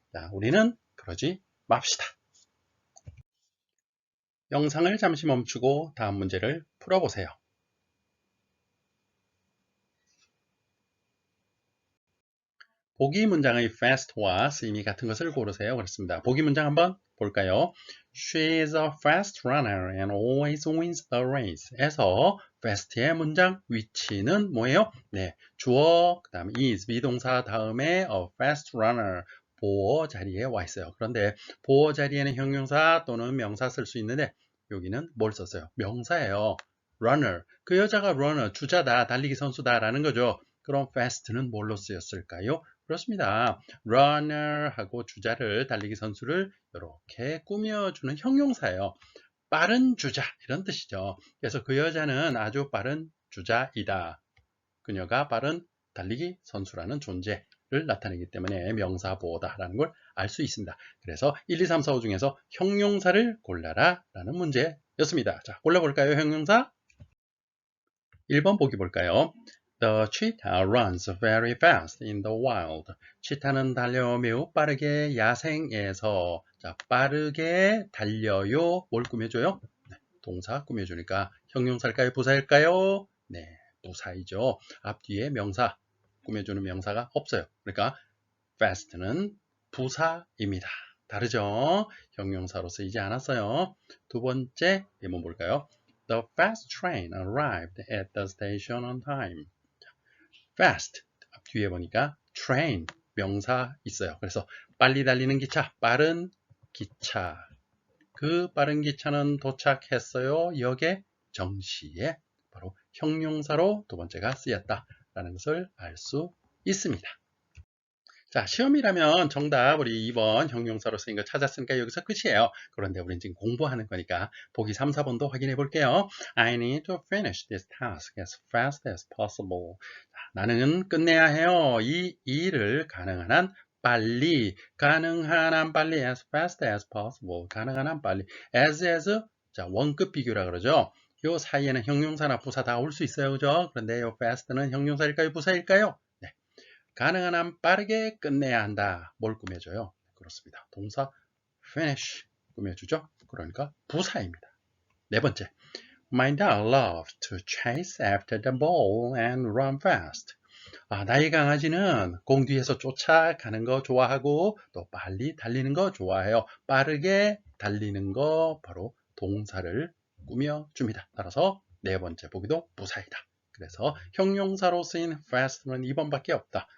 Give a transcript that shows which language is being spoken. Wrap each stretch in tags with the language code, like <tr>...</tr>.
<ko>자, 우리는 그러지 맙시다. 영상을 잠시 멈추고 다음 문제를 풀어보세요. 보기 문장의 fast와 의미 같은 것을 고르세요. 그렇습니다. 보기 문장 한번 볼까요?</ko> <en>She is a fast runner and always wins the race.</en> <ko>에서 fast의 문장 위치는 뭐예요? 네, 주어, 그 다음 is, 비동사 다음에 a fast runner, 보어 자리에 와 있어요. 그런데 보어 자리에는 형용사 또는 명사 쓸 수 있는데 여기는 뭘 썼어요? 명사예요. runner, 그 여자가 runner, 주자다, 달리기 선수다라는 거죠. 그럼 fast는 뭘로 쓰였을까요? 그렇습니다. runner하고 주자를, 달리기 선수를 이렇게 꾸며주는 형용사예요. 빠른 주자, 이런 뜻이죠. 그래서 그 여자는 아주 빠른 주자이다. 그녀가 빠른 달리기 선수라는 존재를 나타내기 때문에 명사보다라는 걸 알 수 있습니다. 그래서 1, 2, 3, 4, 5 중에서 형용사를 골라라 라는 문제였습니다. 자, 골라볼까요? 형용사 1번 보기 볼까요?</ko> <en>The cheetah runs very fast in the wild.</en> <ko>치타는 달려 매우 빠르게 야생에서. 자, 빠르게 달려요. 뭘 꾸며줘요? 네, 동사 꾸며주니까 형용사일까요? 부사일까요? 네, 부사이죠. 앞뒤에 명사 꾸며주는 명사가 없어요. 그러니까 fast는 부사입니다. 다르죠? 형용사로 쓰이지 않았어요. 두 번째 예문 볼까요?</ko> <en>The fast train arrived at the station on time.</en> <ko>fast 뒤에 보니까 train 명사 있어요. 그래서 빨리 달리는 기차, 빠른 기차. 그 빠른 기차는 도착했어요. 역에 정시에. 바로 형용사로 두 번째가 쓰였다라는 것을 알 수 있습니다. 자, 시험이라면 정답 우리 2번 형용사로 쓰인 거 찾았으니까 여기서 끝이에요. 그런데 우리는 지금 공부하는 거니까 보기 3, 4번도 확인해 볼게요.</ko> <en>I need to finish this task as fast as possible.</en> <ko>자, 나는 끝내야 해요. 이 일을 가능한 한 빨리, 가능한 한 빨리,</ko> <en>as fast as possible.</en> <ko>가능한 한 빨리. as, 자, 원급 비교라 그러죠. 요 사이에는 형용사나 부사 다 올 수 있어요. 그죠? 그런데 요 fast는 형용사일까요? 부사일까요? 네. 가능한 한 빠르게 끝내야 한다. 뭘 꾸며줘요? 그렇습니다. 동사 finish 꾸며주죠. 그러니까 부사입니다. 네 번째,</ko> <en>My dog loves to chase after the ball and run fast.</en> <ko>나의 강아지는 공 뒤에서 쫓아가는 거 좋아하고 또 빨리 달리는 거 좋아해요. 빠르게 달리는 거 바로 동사를 꾸며줍니다. 따라서 네 번째 보기도 부사이다. 그래서 형용사로 쓰인 fast는 2번밖에 없다.</ko>